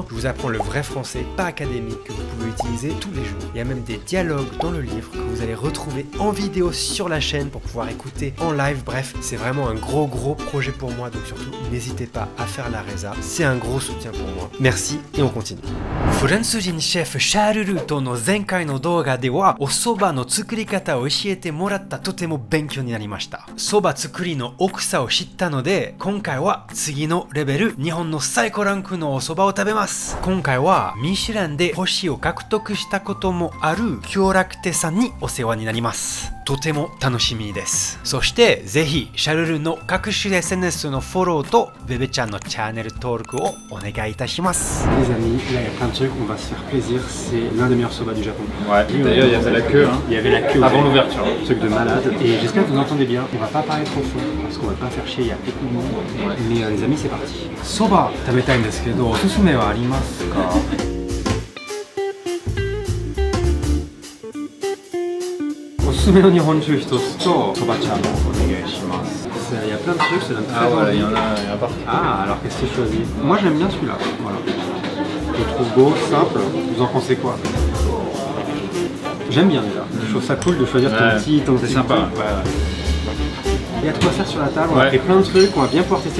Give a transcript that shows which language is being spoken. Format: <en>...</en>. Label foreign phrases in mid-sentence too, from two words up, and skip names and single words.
<fr>Je vous apprends le vrai français, pas académique, que vous pouvez utiliser tous les jours. Il y a même des dialogues dans le livre que vous allez retrouver en vidéo sur la chaîne pour pouvoir écouter en live. Bref, c'est vraiment un gros projet pour moi, donc surtout n'hésitez pas à faire la résa. C'est un gros soutien pour moi. Merci et on continue.</fr> <ja>フランス人シェフシャール・ルーとの前回の動画ではお蕎麦の作り方を教えてもらった。とても勉強になりました。蕎麦作りの奥さを知ったので今回は次のレベル日本の最高ランクのお蕎麦を食べます。今回はミシュランで星を獲得したこともある京楽亭さんにお世話になります。とても楽しみです。そしてぜひシャルルの各種 SNS のフォローとベベちゃんのチャンネル登録をお願いいたします。</ja> <fr>Les amis, là il y a plein de trucs, on va se faire plaisir, c'est l'un des meilleurs soba du Japon. Ouais, d'ailleurs il y avait la queue, hein. Il y avait la queue avant l'ouverture. Truc de malade. Et j'espère que vous entendez bien, on va pas parler trop fort parce qu'on va pas faire chier, il y a beaucoup de monde. Ouais. Mais les amis, c'est parti.</fr> <ja>Soba 食べたいんですけど、おすすめはありますか？おすすめの日本酒一つとそば茶もお願いします。</ja> <fr>Il y a plein de trucs, ça donne très voilà, envie. il y en a partout. Ah, alors qu'est-ce que tu choisis? Moi j'aime bien celui-là, voilà. Je le trouve beau, simple, vous en pensez quoi? J'aime bien déjà, je trouve ça cool de choisir ton petit sympa. Ouais. Il y a de quoi faire sur la table, et plein de trucs, on va bien pouvoir tester.</fr>